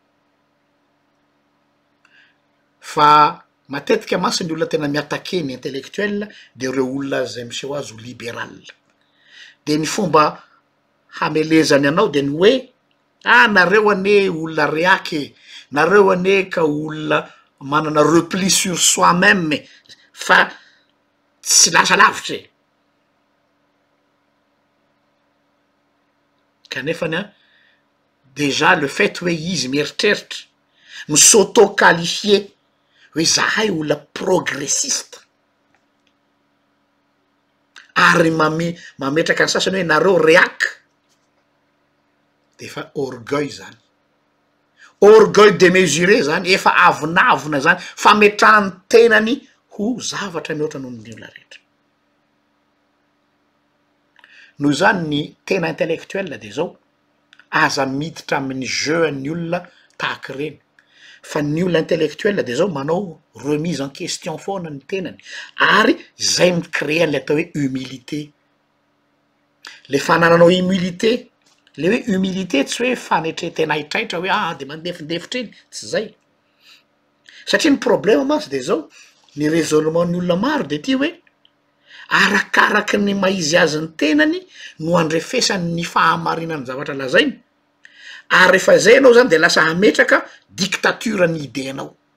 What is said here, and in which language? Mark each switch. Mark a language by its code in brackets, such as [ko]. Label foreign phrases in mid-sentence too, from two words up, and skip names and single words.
[mg] Fa matetika masy ny olona tena miattaqué ny intellectuel de reo olona zay miseho azy ho libéral, de ny fomba hamelezany anao de ny hoe nareo ane olona reaky, nareo ane ka olona manana [fr] repli sur soi-même [mg] fa tsy lasa lavitra e. Kanefany [fr] a déjà le fait [mg] hoe izy mieritreritra mi s'auto-qualifier hoe zahay olona progressiste ary mametraka ny sasany hoe nareo reaky de efa orgueil zany, [fr] orgueil démesuré [mg] zany, efa avonavona zany, fametrahany tenany ho zavatra mihoatra noho ny olona rehetra. Noho zany ny tena intellectuel de zao aza miditra amin'ny jeu ny olona tahaka reny. Fa ny olona intellectuel de zao manao [fr] remise en question [mg] foana ny tenany ary zay micréer le atao hoe humilité. Le fanananao humilité, le hoe humilité tsy hoe fanetretena hitraitra hoe de mandefindefitra iny, tsy zay. Satria ny problème masy de zao ny raisonnement ny olona maro de ty hoe arakaraky ny maizy azy ny tenany no andrefesany ny fahamarinany zavatra lazainy ary rehefa zay anao zany de lasa hametraka dictature ny idénao.